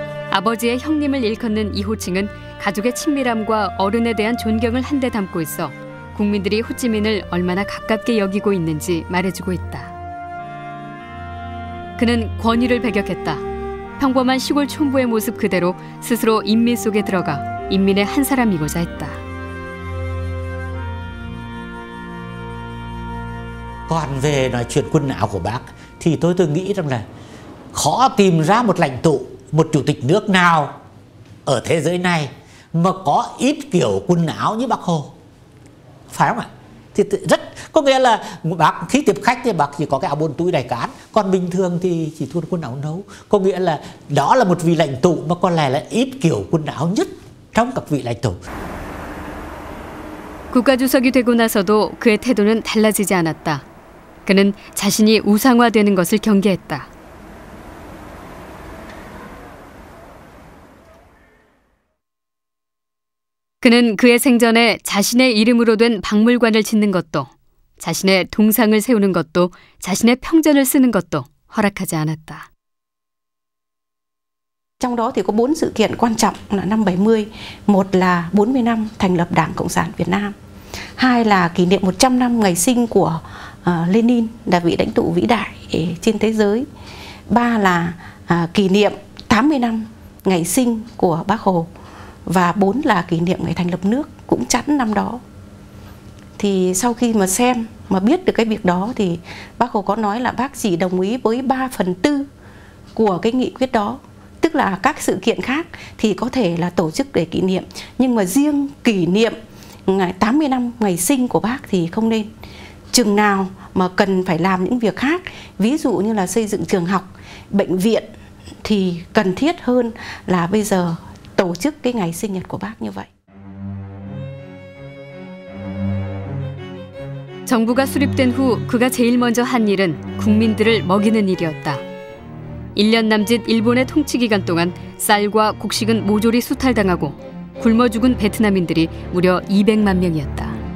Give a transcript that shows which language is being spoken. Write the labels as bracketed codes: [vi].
[ko] 아버지의 형님을 일컫는 이 호칭은 가족의 친밀함과 어른에 대한 존경을 한데 담고 있어 국민들이 호찌민을 얼마나 가깝게 여기고 있는지 말해주고 있다. 그는 권위를 배격했다. 평범한 시골 촌부의 모습 그대로 스스로 인민 속에 들어가 인민의 한 사람이고자 했다. [vi] Còn về nói chuyện quân áo của bác thì tôi nghĩ rằng là khó tìm ra một lãnh tụ, một chủ tịch nước nào ở thế giới này mà có ít kiểu quần áo như bác Hồ, phải không ạ? Thì rất có nghĩa là bác khi tiếp khách thì bác chỉ có cái áo bốn túi đại cán, còn bình thường thì chỉ thun quần áo nấu. Có nghĩa là đó là một vị lãnh tụ mà có lẽ là ít kiểu quần áo nhất trong các vị lãnh tụ. [ko] 국가주석이 되고 나서도 그의 태도는 달라지지 않았다. 그는 자신이 우상화되는 것을 경계했다. 그는 그의 생전에 자신의 이름으로 된 박물관을 짓는 것도, 자신의 동상을 세우는 것도, 자신의 평전을 쓰는 것도 허락하지 않았다. [vi] Trong đó thì có 4 sự kiện quan trọng là năm 70, một là 40 năm thành lập Đảng Cộng sản Việt Nam, hai là kỷ niệm 100 năm ngày sinh của Lenin, là vị lãnh tụ vĩ đại trên thế giới, ba là kỷ niệm 80 năm ngày sinh của Bác Hồ, và 4 là kỷ niệm ngày thành lập nước cũng chẵn năm đó. Thì sau khi mà xem mà biết được cái việc đó thì Bác Hồ có nói là bác chỉ đồng ý với 3/4 của cái nghị quyết đó. Tức là các sự kiện khác thì có thể là tổ chức để kỷ niệm, nhưng mà riêng kỷ niệm ngày 80 năm ngày sinh của bác thì không nên. Chừng nào mà cần phải làm những việc khác, ví dụ như là xây dựng trường học, bệnh viện, thì cần thiết hơn là bây giờ tổ chức cái ngày sinh nhật của bác như vậy. [ko] 정부가 수립된 후 그가 제일 먼저 한 일은 국민들을 먹이는 일이었다. 1년 남짓 일본의 통치 기간 동안 쌀과 곡식은 모조리 수탈당하고 굶어 죽은 베트남인들이 무려 200만 명이었다.